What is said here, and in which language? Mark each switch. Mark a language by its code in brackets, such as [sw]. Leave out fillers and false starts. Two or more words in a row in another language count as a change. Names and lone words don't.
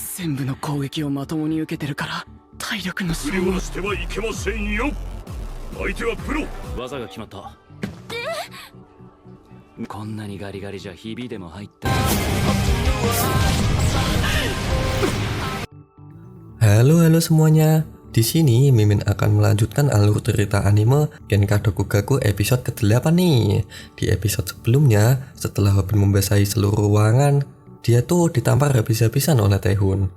[ja] 全部の攻撃をまともに受けてるから体力の振り回してはいけませんよ。相手はプロ。技が決まった。こんなにガリガリじゃひびでも入った。 [id] Halo semuanya. Di sini Mimin akan melanjutkan alur cerita anime Genka Dokugaku episode ke-8 nih. Di episode sebelumnya, setelah Hobin membasahi seluruh ruangan, dia tuh ditampar habis-habisan oleh Taehun.